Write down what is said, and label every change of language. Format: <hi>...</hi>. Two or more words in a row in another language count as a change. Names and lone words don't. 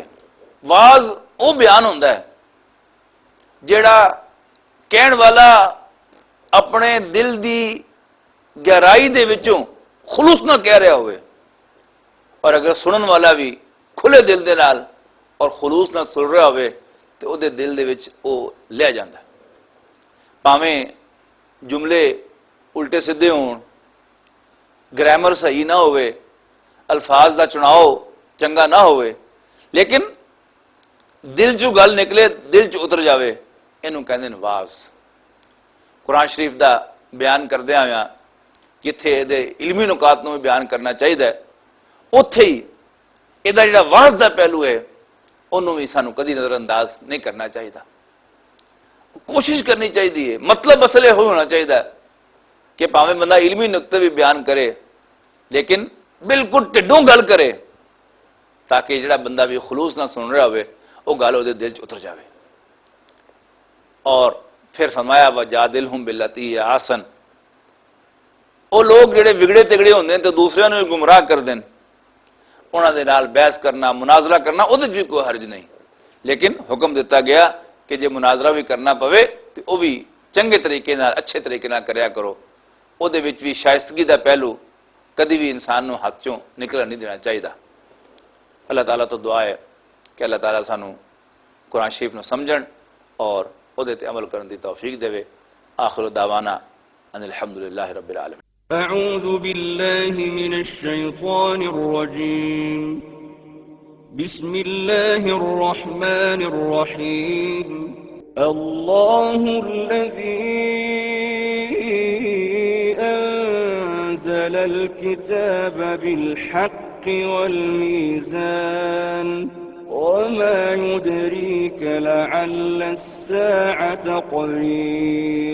<pa>واز وہ بیان ہوتا ہے جڑا کہن والا اپنے دل دی گہرائی دے وچوں خلوص نہ کہہ رہا ہوئے، اور اگر سنن والا بھی کھلے دل دے نال اور خلوص نہ سن رہا ہوئے تو وہ دے دل دے وچ وہ لے جاندہ ہے۔ پاویں جملے الٹے سدھے ہون، گرامر صحیح نہ ہوئے، الفاظ دا چناؤ چنگا نہ ہوئے، لیکن دل چو گل نکلے، دل چ اتر جاوے، اینوں کہندے نے واز۔ قرآن شریف دا بیان کردیا ہویا جتھے دے علمی نکات نو بھی بیان کرنا چاہیے، اوتھے ہی یہ جڑا واز دا پہلو ہے انہوں بھی سانو کدی نظر انداز نہیں کرنا چاہیے، کوشش کرنی چاہیے۔ مطلب اصل یہ ہونا چاہیے کہ پاویں بندہ علمی نقطے بھی بیان کرے لیکن بالکل ٹڈوں گل کرے، تاکہ جڑا بندہ بھی خلوص نہ سن رہا ہوئے وہ گل وہ دل چ اتر جاوے۔ اور پھر فرمایا</pa> <ar>وجادلہم باللتی ہی احسن،</ar> <pa>وہ لوگ جڑے بگڑے تگڑے ہوندے ہیں تو دوسرے نوں گمراہ کر دین، انہاں دے نال بحث کرنا، مناظرہ کرنا وہ بھی کوئی حرج نہیں، لیکن حکم دیتا گیا کہ جے مناظرہ بھی کرنا پوے تو وہ بھی چنگے طریقے نال، اچھے طریقے نال کریا کرو، وہ دے وچ بھی شائستگی دا پہلو کدی بھی انسان نوں ہاتھ چوں نکلن نہیں دینا چاہیے۔ اللہ تعالیٰ تو دعا ہے کہ اللہ تعالیٰ سانو قرآن شریف نو سمجھن اور وہ تے عمل کرن دی توفیق دے۔</pa> <ar>آخر دعوانا ان الحمدللہ رب العالمین۔ أعوذ بالله من الشيطان الرجيم. بسم الله الرحمن الرحيم. الله الذي أنزل الكتاب بالحق والميزان وما يدريك لعل الساعة قريب.</ar>